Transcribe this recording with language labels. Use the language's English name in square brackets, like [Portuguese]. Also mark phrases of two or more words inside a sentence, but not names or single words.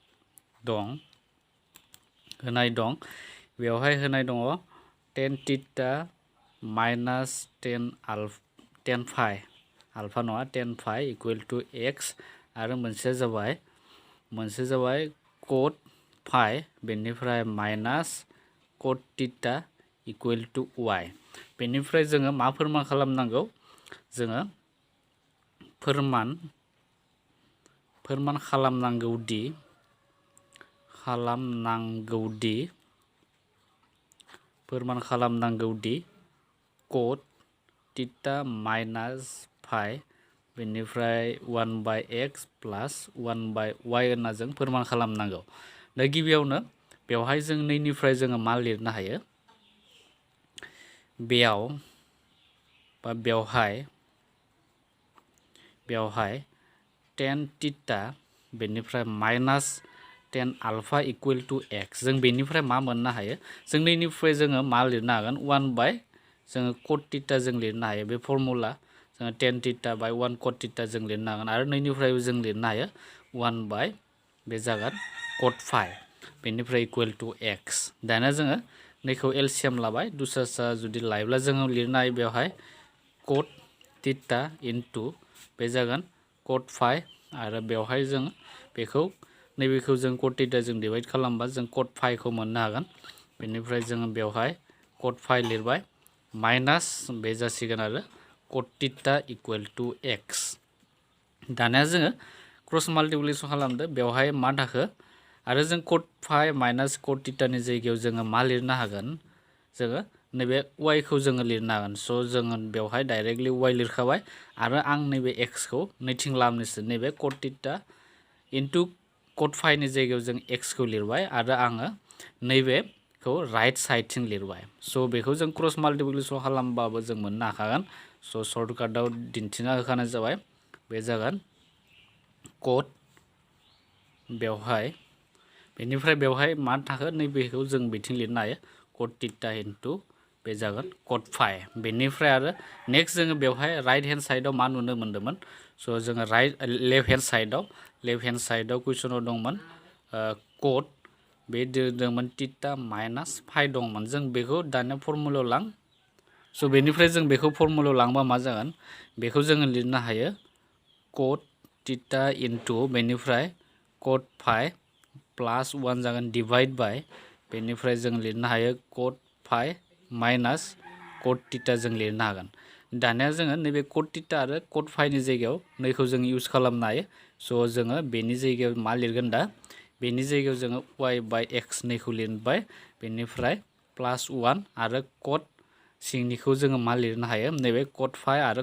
[Bodo] दं बेवहाय होनाय दङ tan थीटा माइनास 10 फाइ अल्फा नङा tan phi [English] equal to x [Bodo] आरो मोनसेया जाबाय cot phi बेनिफ्राय [English] minus cot theta equal to y [Bodo] बेनिफ्राय जोङो मा फोरमान खालामनांगौ जोङो फोरमान खालामनांगौदि [English] cot theta minus phi [Bodo] बेनिफ्राय [English] 1/x plus 1/y [Bodo] होनना जों फोरमान खालामनांगौ। दा गिबियावनो बेवहाय जों नैनिफ्राय जोङो मा लिरनो हायो बेवहाय tan theta बेनिफ्राय [English] minus tan alpha equal to x [Bodo] जों बेनिफ्राय मा मोननो हायो जों नैनिफ्राय जोङो मा लिरनो हागोन 1 जोङो cot theta जों लिरनो हायो बे फर्मुला जोङो [English] tan theta by 1 cot theta [Bodo] जों लिरनो हागोन आरो नैनिफ्रायबो जों लिरनो हायो 1 बे जागोन cot phi बेनिफ्राय [English] equal to x [Bodo] दाना जोङो नैखौ एलसिएम लाबाय दुसरा जुदि लायोब्ला जोङो लिरनो हायो बेवहाय [English] cot theta into [Bodo] बे जागोन cot phi आरो बेवहाय जों नैबेखौ जों [English] cot theta [Bodo] जों डिवाइड खालामबा जों cot phi खौ मोननो हागोन बेनिफ्राय जोङो बेवहाय cot phi लिरबाय माइनास बे जासिगोन आरो [English] cot theta equal to x [Bodo] दानिया जोङो [English] cross multiplication [Bodo] खालामदो बेवहाय मा थाखो आरो जों [English] cot phi minus cot theta [Bodo] नि जायगायाव जोङो मा लिरनो हागोन जोङो नैबे y खौ जोङो लिरनो हागोन स' जोङो बेवहाय डाइरेक्टलि y लिरखाबाय आरो आं नैबे x खौ नैथिं लाबोनोसै नैबे [English] cot theta into cot phi [Bodo] नि जायगायाव जों x खौ लिरबाय आरो आङो नैबेखौ [English] right side [Bodo] लिरबाय स' बेखौ जों [English] cross multiplication [Bodo] खालामबाबो जों मोननो हाखागोन स' सर्टकाटाव दिन्थिना होखानाय जाबाय बे जागोन cot बेनिफ्राय बेवहाय मा थाखो नैबेखौ जों बिथिं लिरनो हायो [English] cot theta into [Bodo] बे जागोन cot phi बेनिफ्राय आरो नेक्स्ट जोङो बेवहाय [English] right hand side [Bodo] मा नुनो मोन्दोंमोन स' जोङो [English] left hand side [Bodo] कुइसनाव दंमोन cot बे दंमोन [English] theta minus phi [Bodo] दंमोन जों बेखौ दानिया फर्मुलायाव लां स' बेनिफ्राय जों बेखौ फर्मुलायाव लांबा मा जागोन बेखौ जोङो लिरनो हायो [English] cot theta into [Bodo] बेनिफ्राय [English] cot phi plus 1 [Bodo] जागोन [English] divide by [Bodo] बेनिफ्राय जों लिरनो हायो [English] cot phi minus cot theta [Bodo] जों लिरनो हागोन दानिया जोङो नैबे [English] cot theta [Bodo] आरो cot phi नि जायगायाव नैखौ जों इउज खालामनो हायो स' जोङो बेनि जायगायाव मा लिरगोन दा बेनि जायगायाव जोङो [English] y by x [Bodo] नैखौ लिरबाय बेनिफ्राय प्लस 1 आरो cot सिंनिखौ जोङो मा लिरनो हायो नैबे [English] cot phi [Bodo] आरो